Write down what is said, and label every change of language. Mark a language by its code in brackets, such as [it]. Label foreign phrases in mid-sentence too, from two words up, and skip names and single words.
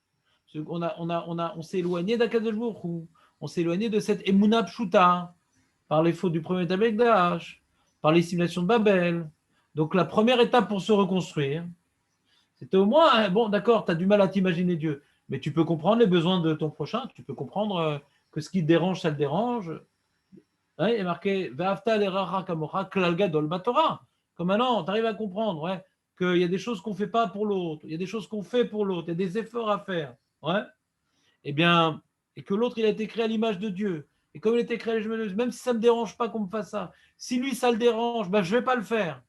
[fr] On s'est éloigné d'Akadosh Baruch Hu. On s'est éloigné de cette [he] אמונה פשוטה [fr] par les fautes du premier Beth Amikdash, par les simulations de Babel. Donc la première étape pour se reconstruire, c'était au moins, bon d'accord, tu as du mal à t'imaginer Dieu, mais tu peux comprendre les besoins de ton prochain, tu peux comprendre que ce qui te dérange, ça le dérange. Il est marqué [he] ואהבת לרעך כמוך כלל גדול בתורה. [fr] Comme maintenant, tu arrives à comprendre qu'il y a des choses qu'on ne fait pas pour l'autre, il y a des choses qu'on fait pour l'autre, il y a des efforts à faire. Eh bien, et que l'autre, il a été créé à l'image de Dieu. Et comme il a été créé à l'image de Dieu, même si ça ne me dérange pas qu'on me fasse ça, si lui, ça le dérange, je ne vais pas le faire.